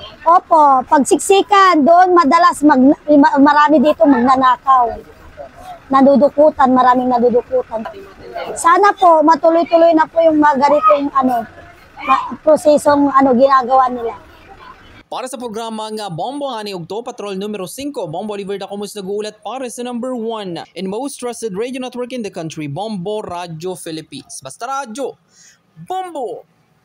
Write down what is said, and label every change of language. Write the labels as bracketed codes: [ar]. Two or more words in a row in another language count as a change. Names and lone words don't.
[tl] Opo, pagsiksikan doon madalas marami dito magnanakaw. Maraming nadudukutan. Sana po matuloy-tuloy na po yung mga ganitong prosesong ginagawa nila. Para sa programa nga Bombo Hani Ugto, Patrol numero 5, Bombo Oliver Dacomus nag-uulat para sa [en] number 1 and most trusted radio network in the country, [tl] Bombo Radio Philippines. Basta radyo, Bombo!